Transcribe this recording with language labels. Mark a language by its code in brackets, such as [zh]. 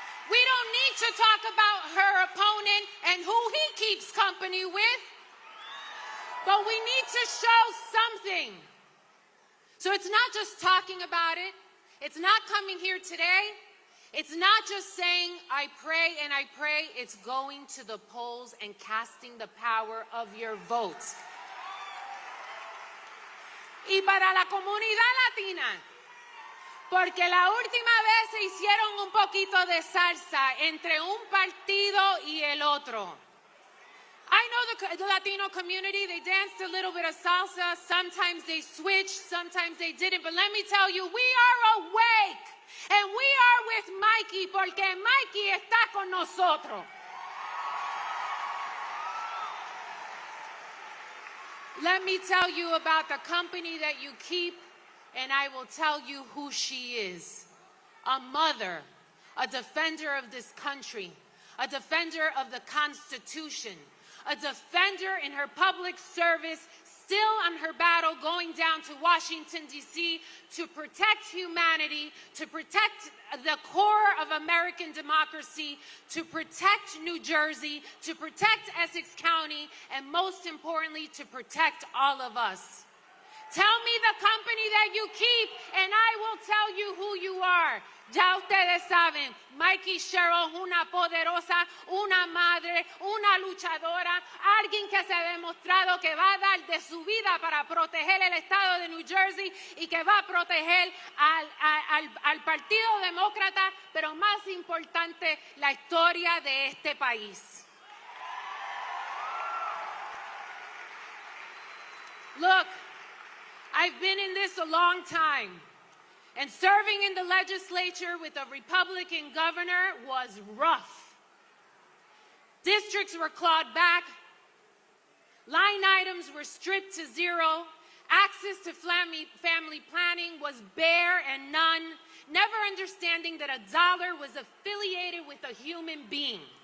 [en] We don't need to talk about her opponent and who he keeps company with, but we need to show something. So it's not just talking about it. It's not coming here today. It's not just saying, I pray and I pray. It's going to the polls and casting the power of your votes. [es] Y para la comunidad latina, porque la última vez se hicieron un poquito de salsa entre un partido y el otro. [en] I know the Latino community, they danced a little bit of salsa. Sometimes they switched, sometimes they didn't. But let me tell you, we are awake. And we are with Mikie, [es] porque Mikie está con nosotros. [en] Let me tell you about the company that you keep, and I will tell you who she is. A mother, a defender of this country, a defender of the Constitution, a defender in her public service, still on her battle, going down to Washington, D.C. to protect humanity, to protect the core of American democracy, to protect New Jersey, to protect Essex County, and most importantly, to protect all of us. Tell me the company that you keep, and I will tell you who you are. [es] Ya ustedes saben, Mikie Sherrill, una poderosa, una madre, una luchadora, alguien que se ha demostrado que va a dar de su vida para proteger el estado de New Jersey y que va a proteger al Partido Demócrata, pero más importante, la historia de este país. [en] Look, I've been in this a long time, and serving in the legislature with a Republican governor was rough. Districts were clawed back, line items were stripped to zero, access to family planning was bare and none, never understanding that a dollar was affiliated with a human being.